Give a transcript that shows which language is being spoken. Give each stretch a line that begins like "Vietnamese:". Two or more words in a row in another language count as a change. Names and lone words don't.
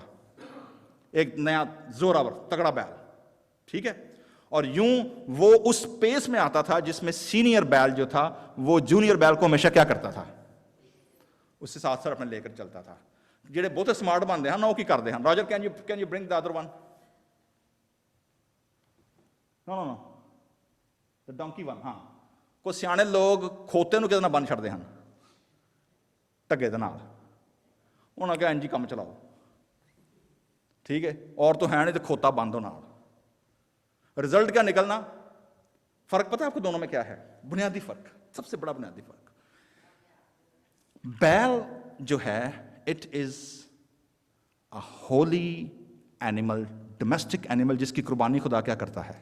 Urdu: ایک نیا زوراور تگڑا بیل. ٹھیک ہے, اور یوں وہ اس پیس میں آتا تھا جس میں سینئر بیل جو تھا وہ جونیئر بیل کو ہمیشہ کیا کرتا تھا؟ اس سے ساتھ اپنے لے کر چلتا تھا. جڑے بہت سمارٹ بنتے ہیں نا وہ کی کرتے ہیں.
English: Roger can you bring the other one? No the donkey one.
Punjabi: ہاں, کوئی سیانے لوگ کھوتے نو کدے بن چھڑتے ہیں ٹگے دے نال, انہاں کہا انجی کام چلاؤ. ٹھیک ہے, اور تو ہے نہیں تو کھوتا بند ہو نال.
Urdu: رزلٹ کیا نکلنا؟ فرق پتہ ہے آپ کو دونوں میں کیا ہے؟ بنیادی فرق, سب سے بڑا بنیادی فرق. بیل جو ہے
English: it is a holy animal, domestic animal,
Urdu: جس کی قربانی خدا کیا کرتا ہے؟